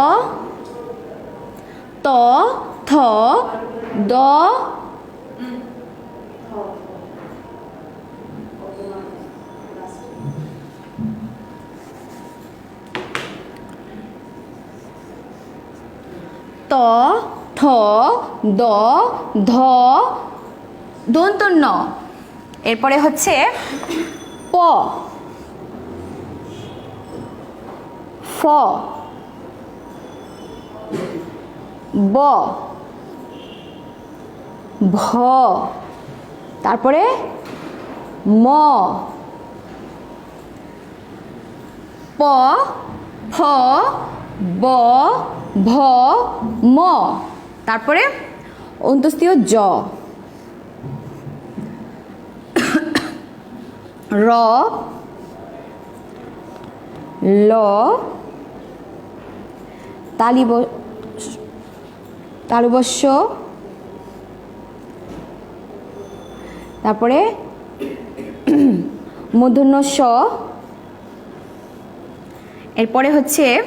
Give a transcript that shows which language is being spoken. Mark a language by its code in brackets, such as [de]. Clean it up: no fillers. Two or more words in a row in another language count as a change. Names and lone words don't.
[bn] ত, থ, দ, ত, থ, দ, ধ, দন্তন্য, এরপরে হচ্ছে প, ফ, ব, ভ, তারপরে ম, প, ফ, ব, ভ, ম, তারপরে অন্তস্তীয় জ, র, ল, তালুবস্য, তারপরে মূর্ধন্য ষ, এরপরে হচ্ছে